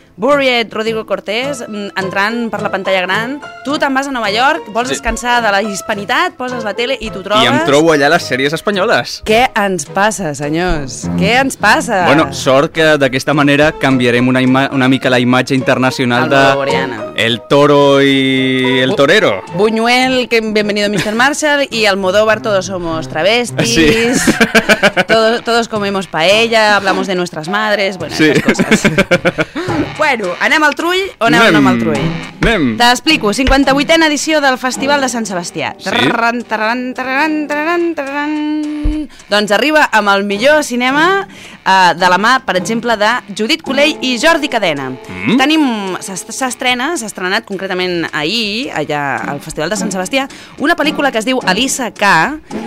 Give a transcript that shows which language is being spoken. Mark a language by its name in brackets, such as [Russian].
[Catalan] Buried, Rodrigo Cortés, entrant per la pantalla gran. Tu te'n vas a Nova York, vols descansar de la hispanitat, poses la tele i t'ho trobes. I em trobo allà les sèries espanyoles. Què ens passa, senyors? Què ens passa? Bueno, sort que d'aquesta manera canviarem una mica la imatge internacional el de... Boreana. El toro i el torero. [Spanish] Buñuel, que bienvenido Mr. Marshall, y Almodóvar, todos somos travestis. Sí. Todos comemos paella, hablamos de nuestras madres, bueno, sí. Esas cosas. [Catalan] Bueno, anem al Trull o anem, anem al Trull? Anem. T'explico, 58a edició del Festival de Sant Sebastià. Sí. Tararan, tararan, tararan, tararan, tararan. Doncs arriba amb el millor cinema de la mà, per exemple, de Judit Culell i Jordi Cadena. Mm. Tenim, s'ha estrenat concretament ahir, allà al Festival de Sant Sebastià, una pel·lícula que es diu Elisa K.